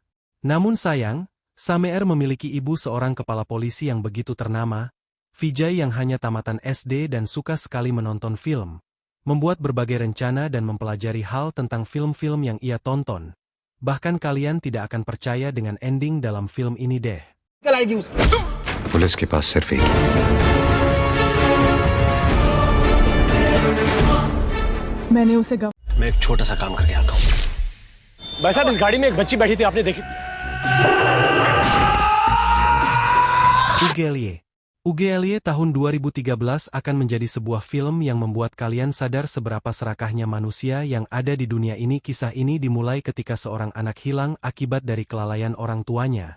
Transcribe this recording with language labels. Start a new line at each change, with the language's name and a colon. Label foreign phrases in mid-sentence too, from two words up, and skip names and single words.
Indonesian: Namun sayang, Sameer memiliki ibu seorang kepala polisi yang begitu ternama. Vijay yang hanya tamatan SD dan suka sekali menonton film, membuat berbagai rencana dan mempelajari hal tentang film-film yang ia tonton. Bahkan kalian tidak akan percaya dengan ending dalam film ini deh.
Hindi: पुलिस के पास सिर्फ एक मैंने उसे मैं एक छोटा सा काम करके आता हूँ। भाई साहब, इस गाड़ी में एक बच्ची बैठी थी, आपने देखी?
Indonesian: Ugelye. Ugelye tahun 2013 akan menjadi sebuah film yang membuat kalian sadar seberapa serakahnya manusia yang ada di dunia ini. Kisah ini dimulai ketika seorang anak hilang akibat dari kelalaian orang tuanya.